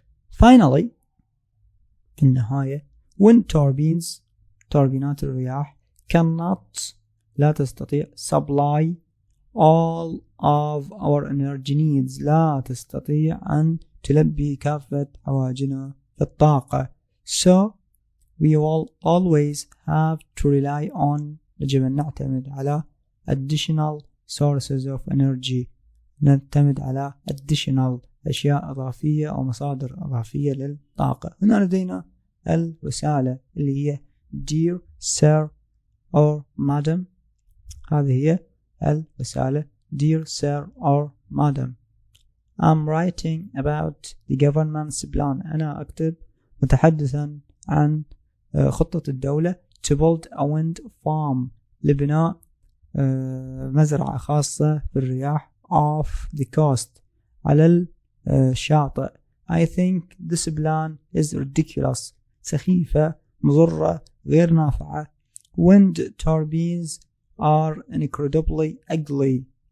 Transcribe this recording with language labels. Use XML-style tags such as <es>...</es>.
<ar>Finally في النهاية wind turbines توربينات الرياح cannot لا تستطيع</ar> <en>supply all of our energy needs</en> <ar>لا تستطيع أن تلبي كافة حوائجنا في الطاقة.</ar> <en>So we will always have to rely on</en> <ar>يجب أن نعتمد على</ar> <en>additional sources of energy</en> <ar>نعتمد على</ar> <en>additional</en> <ar>أشياء إضافية أو مصادر إضافية للطاقة. هنا لدينا الرسالة اللي هي</ar> <en>Dear Sir or Madam.</en> <ar>هذه هي الرسالة</ar> <en>Dear Sir or Madam, I'm writing about the government's plan.</en> <ar>أنا أكتب متحدثا عن خطة الدولة</ar> <en>to build a wind farm</en> <ar>لبناء مزرعة خاصة بالرياح</ar> <en>off the coast</en> <ar>على الشاطئ.</ar> <en>I think this plan is ridiculous.</en> <ar>سخيفة مضرة غير نافعة.</ar> <en>Wind turbines are incredibly ugly.</en>